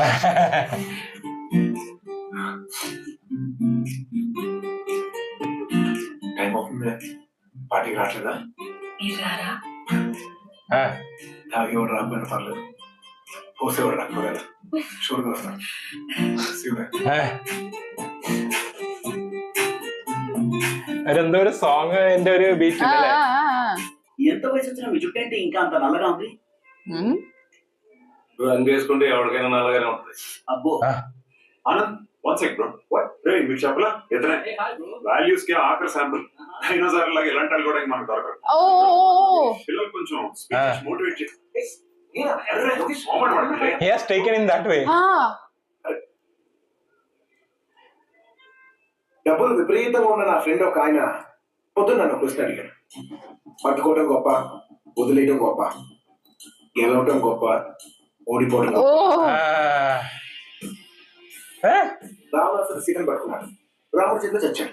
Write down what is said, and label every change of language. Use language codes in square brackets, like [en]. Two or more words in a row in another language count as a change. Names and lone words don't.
[te] టైం అవుతుంది, పార్టీకి రావట్లేదా? మీరు రారా? తాగేవాడు రాకపోయినా పర్లేదు, పోసేవాడు రాకపోయినా చూడగా వస్తాను. [ml] అതെന്തോ ഒരു സോങ് എന്റെ ഒരു ബീറ്റ് ഉണ്ട് അല്ലേ? [te] ఎంత వయసు వచ్చినా మీ జుట్టు ఏంటి ఇంకా అంత నల్లగా ఉంది? రంగు వేసుకుంటే ఎవరికైనా నల్లగానే ఉంటుంది. అబ్బో ఆనంద్, [en] one sec bro. [te] మీరు చెప్పలా ఇతనే వాల్యూస్ కి ఆఖరి శాంపుల్. డైనోసార్ లాగా ఇలాంటి వాళ్ళు కూడా మనకు దొరకదు. పిల్లలు కొంచెం మోటివేట్ చేసి [en] He has taken in that way. [te] డబ్బులు విపరీతంగా ఉన్న నా ఫ్రెండ్ ఒక ఆయన పొద్దున్న నన్ను క్వశ్చన్ అడిగాడు. పట్టుకోవడం గొప్ప, వదిలేయడం గొప్ప, గెలవటం గొప్ప, ఓడిపోవడం గొప్ప. రావణాసుడు సీతను పట్టుకున్నాడు, రాముడి చేతిలో చచ్చాడు.